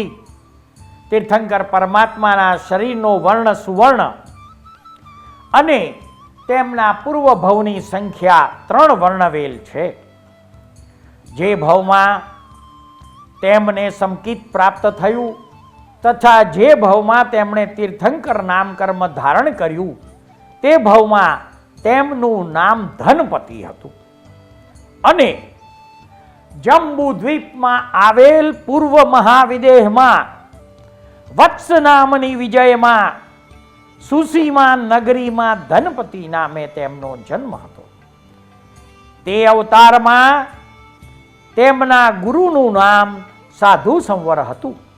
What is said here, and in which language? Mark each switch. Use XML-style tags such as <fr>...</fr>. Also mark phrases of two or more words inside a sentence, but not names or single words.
<gu>તીર્થંકર પરમાત્માના શરીરનો વર્ણ સુવર્ણ અને તેમના પૂર્વ ભવની સંખ્યા 3 વર્ણવેલ છે। જે ભવમાં તેમને સમકિત પ્રાપ્ત થયું તથા જે ભવમાં તેમણે તીર્થંકર નામ કર્મ ધારણ કર્યું તે ભવમાં તેમનું નામ ધનપતિ હતું અને જંબુ દ્વીપમાં આવેલ પૂર્વ મહાવિદેહમાં વત્સ નામની વિજયમાં સુસીમા નગરીમાં ધનપતિ નામે તેમનો જન્મ હતો. તે અવતારમાં તેમના ગુરુનું નામ સાધુ સંવર હતું.</gu>